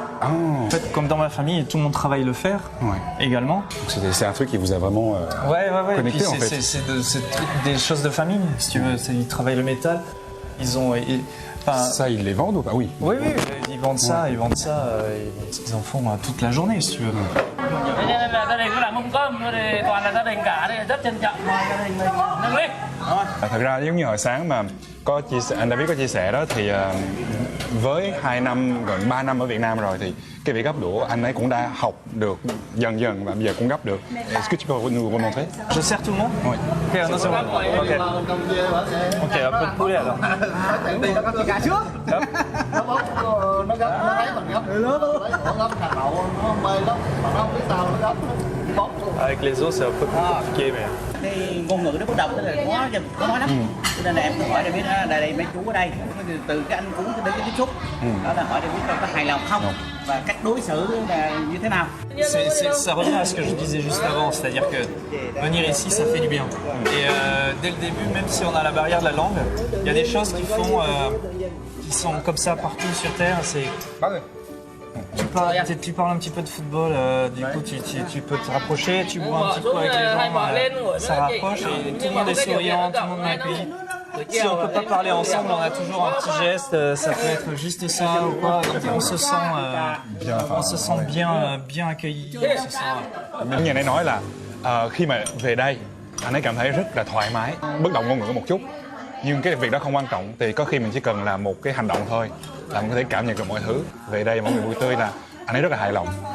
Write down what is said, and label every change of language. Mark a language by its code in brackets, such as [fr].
[fr] En fait, comme dans ma famille, tout le monde travaille le fer également. C'est un truc qui vous a vraiment connecté en fait. C'est des choses de famille, si tu veux. Ils travaillent le métal. Ça, ils les vendent ou pas? Oui. Oui, ils vendent ça, ils en font toute la journée, si tu veux. [vi] Thế nên là gia đình cứ làm mâm cơm, thì toàn là gia đình cả, đây rất trân trọng mời gia đình mình nâng lên. Thật ra giống như hồi sáng mà anh David có chia sẻ đó thì với 2 năm, gần 3 năm ở Việt Nam rồi thì cái việc gấp đũa anh ấy cũng đã học được dần và bây giờ cũng gấp được. [fr] Est-ce que tu peux nous remontrer? Je sers tout le monde? Oui. Ok, non, c'est bon. Ok, un peu de poulet alors. [vi] Đi nó gấp cho gà trước. Nó bóc nó gấp, nó thấy mình gấp. Nó gấp hạt đậu nó mê lắm, mà nó không biết sao nó gấp. Bóc. [fr] Avec les os, c'est un peu plus compliqué, mais. [vi] Cái ngôn ngữ nó bất đồng, tức là khó nói lắm. Cho nên là em cứ hỏi để biết đây mấy chú ở đây, từ cái anh cúng đến cái tiếp xúc, đó là hỏi để biết có hài lòng không và cách đối xử là như thế nào. [fr] Ça revient à ce que je disais juste avant, c'est-à-dire que venir ici, ça fait du bien. Et dès le début, même si on a la barrière de la langue, il y a des choses qui sont comme ça partout sur Terre. Tu parles un petit peu de football, du coup tu peux te rapprocher, tu bois un petit peu avec les gens, ça rapproche et tout le monde est souriant, tout le monde m'accueille. Si on ne peut pas parler ensemble, on a toujours un petit geste, ça peut être juste ça ou quoi, donc on se sent bien accueilli. [vi] Như anh ấy nói là khi mà về đây anh ấy cảm thấy rất là thoải mái, bất động ngôn ngữ một chút. Nhưng cái việc đó không quan trọng, thì có khi mình chỉ cần làm một cái hành động thôi là mình có thể cảm nhận được mọi thứ. Về đây mọi người vui tươi là anh ấy rất là hài lòng.